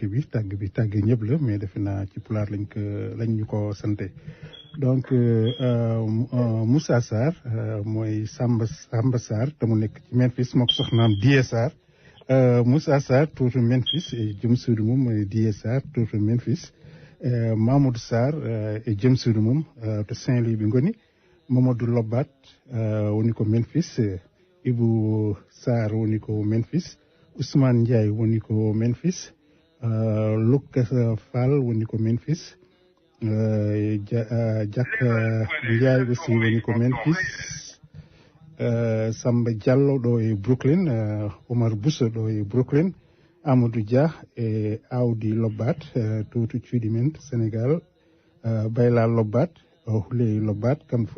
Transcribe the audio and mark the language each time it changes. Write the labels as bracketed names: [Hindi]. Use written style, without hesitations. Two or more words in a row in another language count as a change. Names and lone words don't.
[Wolof] ñëpp la mais defe naa ci pulaar lañ ñu ko sante donc Moussa Sarr mooy Samba Sarr te mu nekk ci Memphis moo ko soxnaam Die Sarr Moussa Sarr tuuti Memphis jëm suudu moom mooy Die Sarr tuuti Memphis Mamadou Sarr jëm suudu moom te Saint-Louis bi ngoni Mamadou Lobat woni ko Memphis Ibou Sarr woni ko Memphis Ousmane Ndiaye woni ko Memphis Lucas Fall woni ko Memphis [Fula] Jack Ndiaye aussi woni ko Memphis Samba Diallo ɗo e Brooklyn Omar Bousso ɗo e Brooklyn Amadou Dia e Awdi Lobat to cuuɗi men Sénégal Bayla Lobat Huley Lobat kamɓe fof